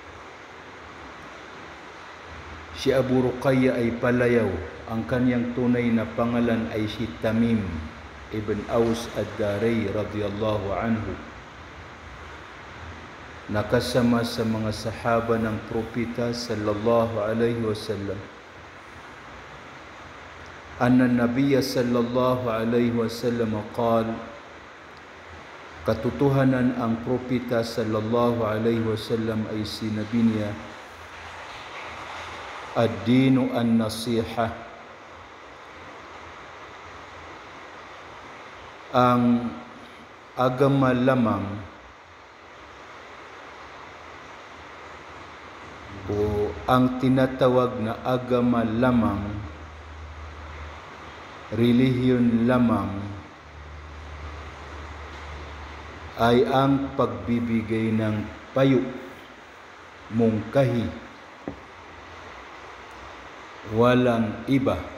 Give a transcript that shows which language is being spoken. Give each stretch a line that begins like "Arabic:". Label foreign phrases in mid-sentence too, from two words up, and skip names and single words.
Filipino: Si Abu Ruqayyah ay palayaw. Ang kanyang tunay na pangalan ay si Tamim ibn Aws Ad-Dari
Arabic: رضي الله عنه.
Filipino: Nakasama sa mga sahaba ng propeta
Arabic: صلى الله عليه وسلم. أن النبي صلى الله عليه وسلم قال,
Filipino: katotohanan ang propeta
Arabic: صلى الله عليه وسلم
Filipino: ay sinabi niya,
Arabic: الدين النصيحة.
Filipino: Ang agama lamang o ang tinatawag na agama lamang, relihiyon lamang, ay ang pagbibigay ng payo, mungkahi, walang iba.